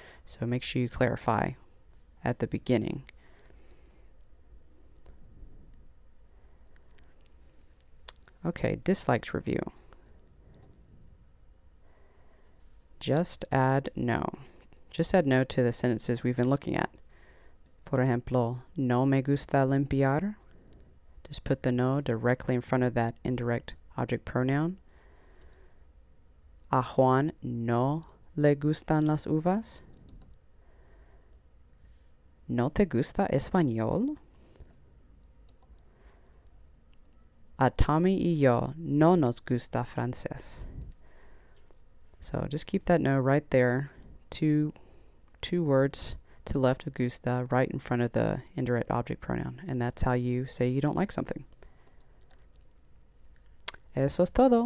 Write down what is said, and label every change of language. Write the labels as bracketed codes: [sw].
[en] So make sure you clarify at the beginning. Okay, dislikes review. Just add no. Just add no to the sentences we've been looking at. [es] Por ejemplo, no me gusta limpiar. [en] Just put the no directly in front of that indirect object pronoun. [es] A Juan no le gustan las uvas. ¿No te gusta español? A Tommy y yo no nos gusta francés. [en] So just keep that no right there. Two words to the left of gusta, right in front of the indirect object pronoun. And that's how you say you don't like something. [es] Eso es todo.